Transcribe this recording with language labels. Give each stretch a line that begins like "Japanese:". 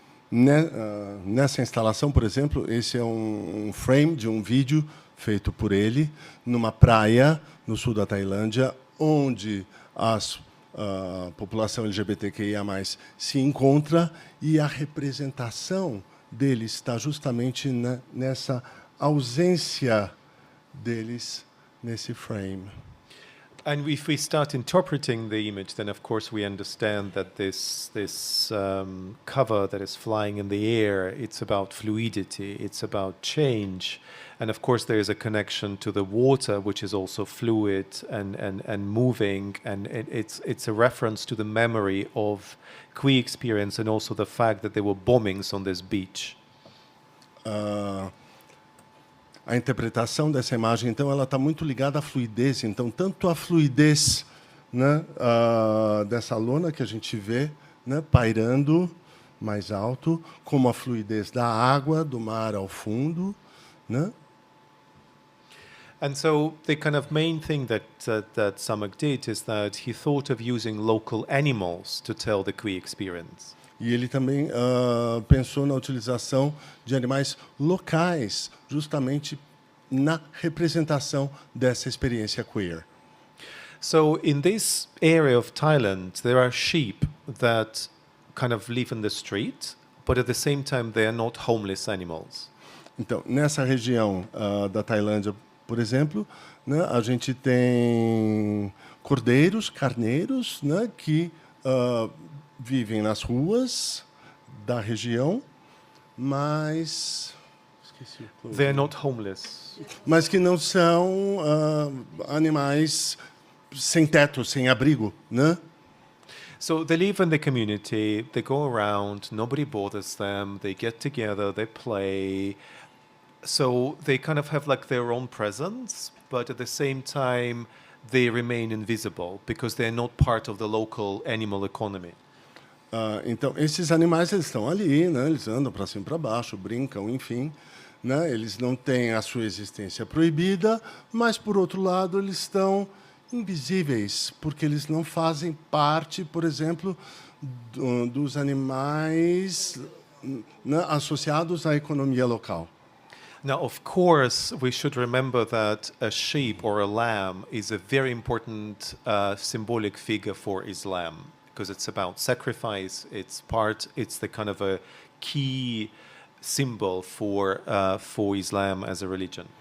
Portuguese: Nessa instalação, por exemplo, esse é um frame de um vídeo feito por ele numa praia no sul da Tailândia, onde a população LGBTQIA+ se encontra e a representação deles está justamente nessa ausência deles nesse frame.
English: And if we start interpreting the image, then of course we understand that this cover that is flying in the air, it's about fluidity, it's about change. And of course there is a connection to the water, which is also fluid and moving. And it's a reference to the memory of queer experience and also the fact that there were bombings on this beach.
Portuguese: A interpretação dessa imagem, então, ela está muito ligada à fluidez. Então, tanto a fluidez, né, dessa lona que a gente vê, né, pairando mais alto, como a fluidez da água, do mar ao fundo, né?
English: And so the kind of main thing that Samak did is that he thought of using local animals to tell the queer experience.
Portuguese: E ele também pensou na utilização de animais locais, justamente na representação dessa experiência queer.
English: So in this area of Thailand, there are sheep that kind of live in the street, but at the same time they are not homeless animals.
Portuguese: Então, nessa região da Tailândia, por exemplo, né, a gente tem cordeiros, carneiros, né, que vivem nas ruas da região, mas esqueci o close.
English: They're not homeless.
Portuguese: Mas que não são animais sem teto, sem abrigo, né?
English: So they live in the community, they go around, nobody bothers them, they get together, they play. So they kind of have like their own presence, but at the same time they remain invisible because they're not part of the local animal economy.
Portuguese: Então, esses animais eles estão ali, né? Eles andam para cima e para baixo, brincam, enfim, né? Eles não têm a sua existência proibida, mas, por outro lado, eles estão invisíveis, porque eles não fazem parte, por exemplo, dos animais, né, associados à economia local.
English: Now, of course, we should remember that a sheep or a lamb is a very important symbolic figure for Islam, because it's about sacrifice. It's the kind of a key symbol for Islam as a religion.